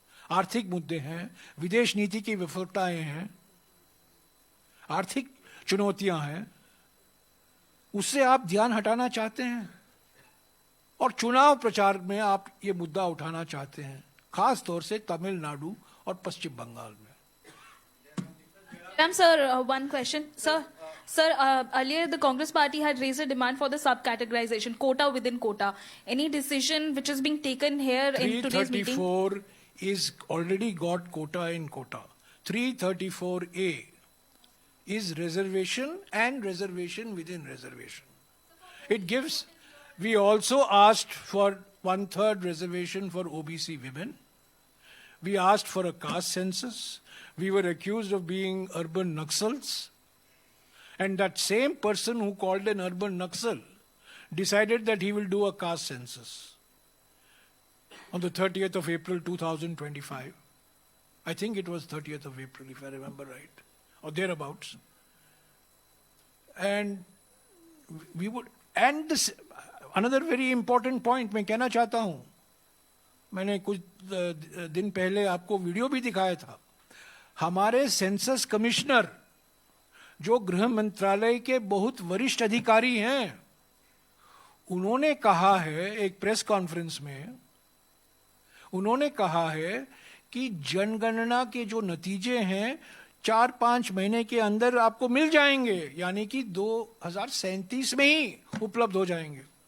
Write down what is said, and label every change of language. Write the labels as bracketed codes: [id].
[hi] आर्थिक मुद्दे हैं, विदेश नीति की विफलताएं हैं, आर्थिक चुनौतियां हैं, उससे आप ध्यान हटाना चाहते हैं और चुनाव प्रचार में आप ये मुद्दा उठाना चाहते हैं, खास तौर से तमिलनाडु और पश्चिम बंगाल में। [en] Sir, one question. Sir, earlier the Congress party had raised a demand for the sub-categorization, quota within quota. Any decision which is being taken here in today's meeting? 334 is already got quota in quota. 334A is reservation and reservation within reservation. It gives, we also asked for 1/3 reservation for OBC women. We asked for a caste census. We were accused of being urban Naxals. And that same person who called an urban Naxal decided that he will do a caste census on the 30th of April 2025. I think it was 30th of April, if I remember right, or thereabouts. And we would, and this, another very important point [hi] मैं कहना चाहता हूं, मैंने कुछ दिन पहले आपको video भी दिखाया था. हमारे सेंसस कमिश्नर जो गृह मंत्रालय के बहुत वरिष्ठ अधिकारी हैं, उन्होंने कहा है एक प्रेस कॉन्फ्रेंस में, उन्होंने कहा है कि जनगणना के जो नतीजे हैं 4-5 महीने के अंदर आपको मिल जाएंगे, यानी कि 2037 में ही उपलब्ध हो जाएंगे.